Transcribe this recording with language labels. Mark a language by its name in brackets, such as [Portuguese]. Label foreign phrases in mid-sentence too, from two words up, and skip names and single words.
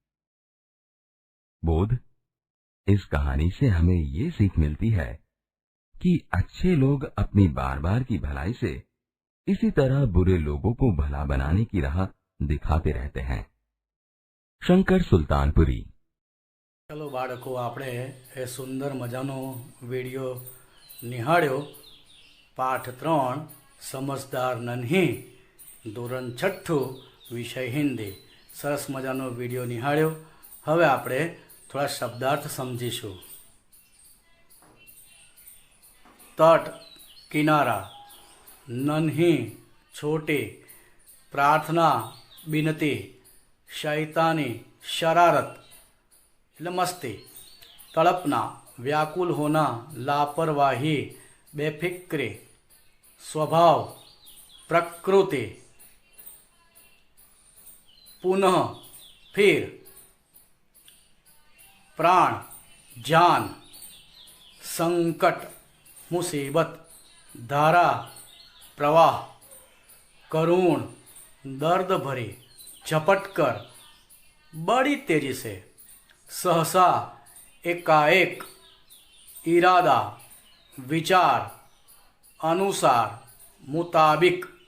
[Hindi] बोध, इस कहानी से हमें ये सीख मिलती है कि अच्छे लोग अपनी बार बार की भलाई से इसी तरह बुरे लोगों को भला बनाने की राह दिखाते रहते हैं। शंकर सुल्तानपुरी। [Gujarati] ચલો બાળકો, આપણે એ સુંદર મજાનો વિડિયો નિહાળ્યો। [Hindi] पाठ 3 समझदार नन्ही, धोरण 6 विषय हिंदी। [Gujarati] સરસ મજાનો વિડિયો નિહાળ્યો। હવે આપણે થોડા શબ્દાર્થ સમજીશું। [Hindi] तट किनारा, नन्ही छोटे, प्रार्थना बिनती, शैतानी शरारत [Gujarati] એટલે મસ્તી, [Hindi] તड़पना, व्याकुल होना, लापरवाही, बेफिक्री, स्वभाव, प्रकृति, पुनः फिर, प्राण जान, संकट मुसीबत, धारा प्रवाह, करुण दर्द भरी, झपटकर बड़ी तेजी से, सहसा एकाएक, इरादा विचार, अनुसार, मुताबिक।